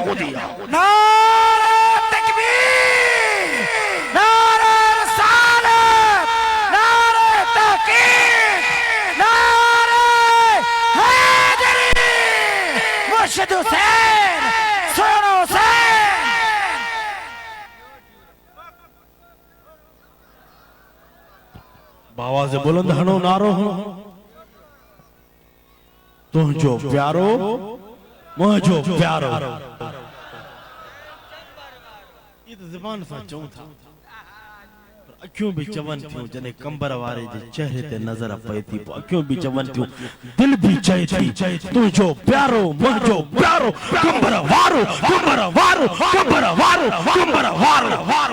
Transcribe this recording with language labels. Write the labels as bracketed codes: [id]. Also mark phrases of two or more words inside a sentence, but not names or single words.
[sd] नारे तकबीर नारे रिसालत नारे तहकीक नारे हुसैन सोनो हुसैन बाबा से बुलंद हनो नारो हो तुझो प्यारो मुझो प्यारो ये तो ज़बान सां चऊं था अखियूं भी चवन थियूं जने कंबर वारे जे चेहरे ते नजर पए थी अखियूं भी चवन थियूं दिल भी चए थी तुझो प्यारो मुझो प्यारो कंबर वारो कंबर वारो कंबर वारो कंबर वारो